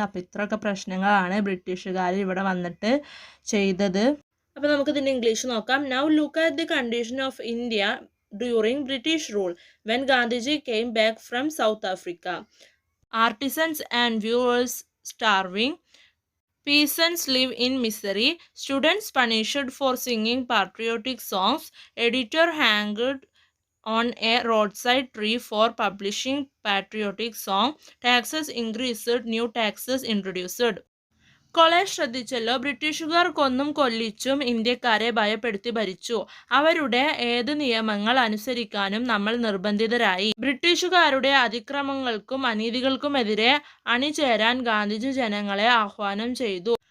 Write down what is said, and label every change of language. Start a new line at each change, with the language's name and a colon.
Malayalam: അപ്പോൾ ഇത്രയൊക്കെ പ്രശ്നങ്ങളാണ് ബ്രിട്ടീഷുകാർ ഇവിടെ വന്നിട്ട് ചെയ്തത്. അപ്പോൾ നമുക്കിതിൻ്റെ ഇംഗ്ലീഷ് നോക്കാം.
English: Now look at the condition of India during British rule when Gandhiji came back from South Africa. Artisans and weavers starving. Peasants live in misery. Students punished for singing patriotic songs. Editor hanged on a roadside tree for publishing patriotic song. Taxes increased. New taxes introduced.
Malayalam: College ശ്രദ്ധിച്ചല്ലോ. ബ്രിട്ടീഷുകാർ കൊന്നും കൊല്ലിച്ചും ഇന്ത്യക്കാരെ ഭയപ്പെടുത്തി ഭരിച്ചു. അവരുടെ ഏത് നിയമങ്ങൾ അനുസരിക്കാനും നമ്മൾ നിർബന്ധിതരായി. ബ്രിട്ടീഷുകാരുടെ അതിക്രമങ്ങൾക്കും അനീതികൾക്കുമെതിരെ അണിചേരാൻ ഗാന്ധിജി ജനങ്ങളെ ആഹ്വാനം ചെയ്തു.